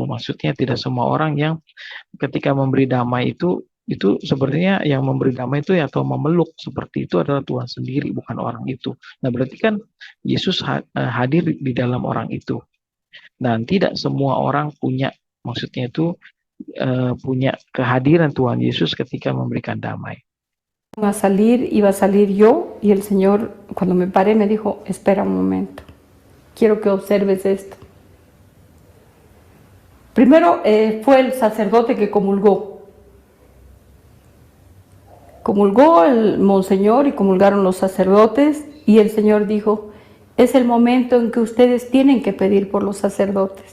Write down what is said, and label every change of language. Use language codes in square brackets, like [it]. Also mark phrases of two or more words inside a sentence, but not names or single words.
[id] Maksudnya tidak semua orang yang ketika memberi damai itu sebenarnya yang memberi damai itu atau memeluk seperti itu adalah Tuhan sendiri, bukan orang itu. Nah, berarti kan Yesus hadir di dalam orang itu. Dan tidak semua orang punya, maksudnya itu punya kehadiran Tuhan Yesus ketika memberikan damai. [es] Iba a salir yo y el Señor cuando me paré me dijo, espera un momento, quiero que observes esto. Primero fue el sacerdote que comulgó. Comulgó el monseñor y comulgaron los sacerdotes y el Señor dijo, es el momento en que ustedes tienen que pedir por los sacerdotes.